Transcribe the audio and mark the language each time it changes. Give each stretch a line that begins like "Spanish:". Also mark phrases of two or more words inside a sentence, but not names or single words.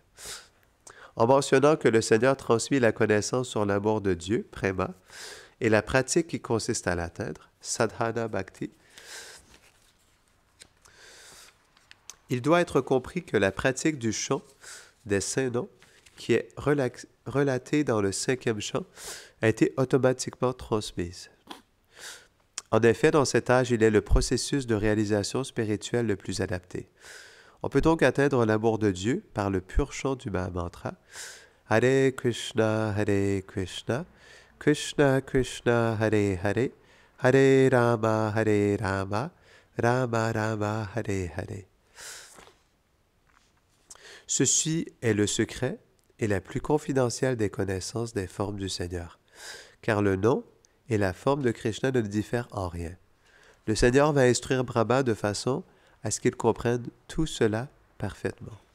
French: En mentionnant que le Seigneur transmet la connaissance sur l'amour de Dieu, Prema, et la pratique qui consiste à l'atteindre,
Sanskrit: Sadhana Bhakti,
French: il doit être compris que la pratique du chant des saints noms, qui est relatée dans le 5e chant, a été automatiquement transmise. En effet, dans cet âge, il est le processus de réalisation spirituelle le plus adapté. On peut donc atteindre l'amour de Dieu par le pur chant du Mahamantra.
Sanskrit: Hare Krishna, Krishna Krishna, Hare Hare, Hare Rama, Rama Rama, Hare Hare.
French: Ceci est le secret et la plus confidentielle des connaissances des formes du Seigneur, car le nom et la forme de Krishna ne diffèrent en rien. Le Seigneur va instruire Brahma de façon à ce qu'il comprenne tout cela parfaitement.